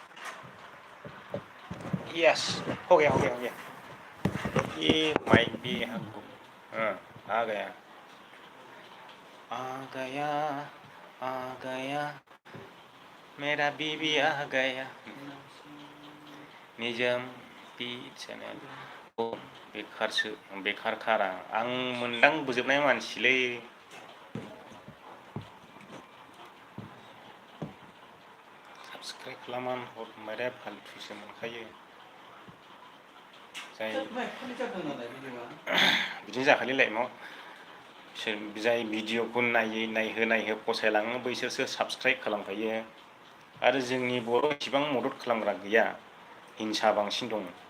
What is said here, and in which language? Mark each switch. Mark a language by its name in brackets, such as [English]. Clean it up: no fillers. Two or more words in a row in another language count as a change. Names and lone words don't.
[Hindi] यस हो गया ये माइक भी आ गया मेरा बीबी आ गया [Bodo] निजम पी चैनल बेखारखारा आं मोनदांबोजोबनाय मानसिलै साबसक्राइब खालामनानै हरनाय फालथुसो मोनखायो बिदिनो जाखालै लाइफआव जाय भिडिअखौ नायहो फसायलाङो बैसोरसो साबसक्राइब खालामखायो आरो जोंनि बर' इसिबां मदद खालामग्रा गैया हिंसा बांसिन दं